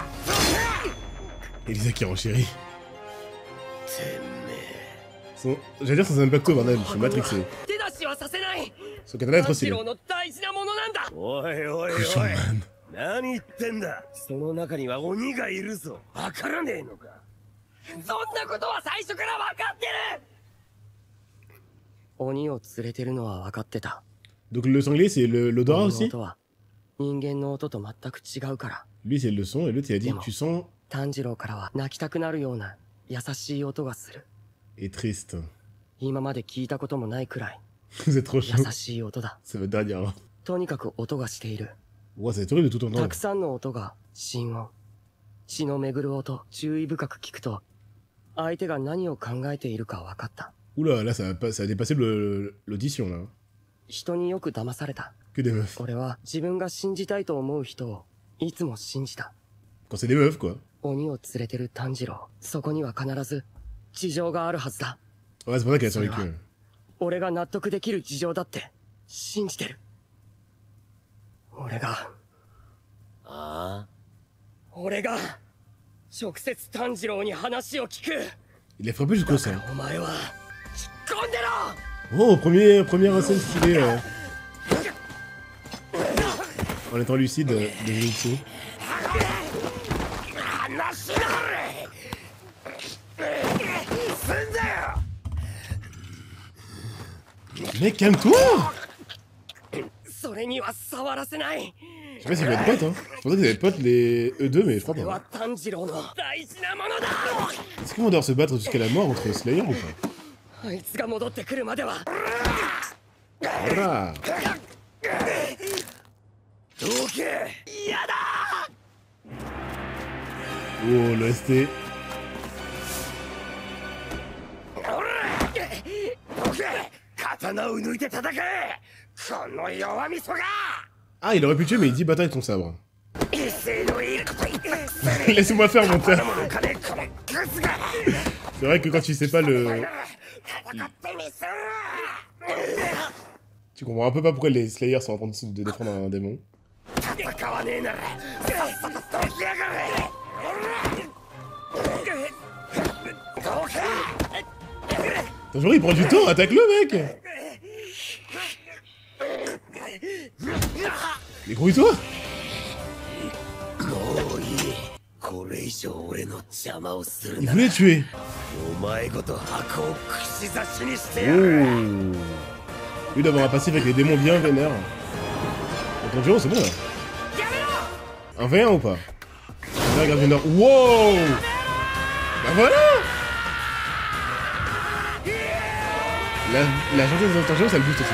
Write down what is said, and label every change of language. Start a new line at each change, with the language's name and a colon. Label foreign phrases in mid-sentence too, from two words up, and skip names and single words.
French: Elisa qui renchérit.
Japanese: け。てめえ。
French: J'allais dire sans impacto, bordel, je suis matrixé.
Japanese: 手出しはさせない。
French: Son katana est trop
Japanese: 炭治
French: stylé.
Japanese: 郎の大事なものなんだ。おいおいおい。 Kushonman. 何言ってんだ。その中には鬼がいるぞ。わからねえのか。そんなことは最初から分かってる。鬼を連れてるのは分かってた。
French: Donc le sanglier c'est l'odorat
Japanese: 鬼の
French: aussi?
Japanese: 音は人間の音と全く違うから。
French: Lui c'est le son et l'autre il a dit tu sens
Japanese: 炭治郎からは泣きたくなるような優しい音がする。
French: et triste.
Japanese: 今まで聞いたこともないくらい
French: Vous êtes trop chaud.
Japanese: 優しい音だ。
French: C'est votre dernière.
Japanese: とにかく音がしている。
French: Ouais, c'est horrible de tout
Japanese: た
French: entendre.
Japanese: くさんの音が心音。血の巡る音、注意深く聞くと、相手が何を考えているか分かった。
French: Oula, là ça a dépassé l'audition là.
Japanese: 人によく騙された。
French: Que des meufs.
Japanese: 俺は自分が信じたいと思う人をいつも信じた。
French: Quand c'est des meufs quoi.
Japanese: 鬼を連れてる炭治郎、そこには必ず事情があるはずだ。
French: Ouais, c'est pour ça qu'elle a survécu.
Japanese: 俺が納得できる事情だって信じてる。俺が直接炭治郎に話を聞く。
French: Il a frappé jusqu'au sein.
Japanese: お前は引っ込んでろ。
French: Oh, première scène stylée. En étant lucide de Zenitsu.
Japanese: 話しなれ。すんだよ。
French: Mec, calme-toi!
Japanese: それには触らせない。
French: Je sais pas s'ils vont être potes, hein. Je pensais qu'ils allaient être potes, eux deux, mais je crois
Japanese: これ
French: pas.
Japanese: は炭治郎の大事なものだ。
French: Est-ce qu'ils vont devoir se battre jusqu'à la mort contre Slayer ou pas?
Japanese: あいつが戻ってくるまでは。
French: Voilà.
Japanese: どけ。嫌だ。
French: Oh, le ST.
Japanese: どけ。刀を抜いて戦え。この弱みそが。
French: Ah, il aurait pu tuer, mais il dit bataille avec ton sabre.
Japanese: 威勢のいいこと言ったくせに。
French: Laisse-moi faire mon taf.
Japanese: ものかねこのクズが。
French: C'est vrai que quand tu sais pas le...
Japanese: 戦ってみせろ。
French: Tu comprends un peu pas pourquoi les Slayers sont en train de défendre un démon.
Japanese: 戦わねえならさっさと解きやがれ。どけ。
French: Tanjiro, il prend du temps, attaque-le, mec! Mais grouille-toi!
Japanese: もういい。これ以上俺の邪魔をする
French: Il
Japanese: な
French: voulait
Japanese: ら
French: tuer!
Japanese: お前ごと箱を串刺しにしてや
French: Oh!
Japanese: る。
French: Lui d'avoir un passif avec les démons bien vénères. Donc Tanjiro, c'est bon là. Un V1 ou pas? Là, regarde Vénère. Wow! Bah voilà! La gentillesse de Tanjiro, ça le booste aussi.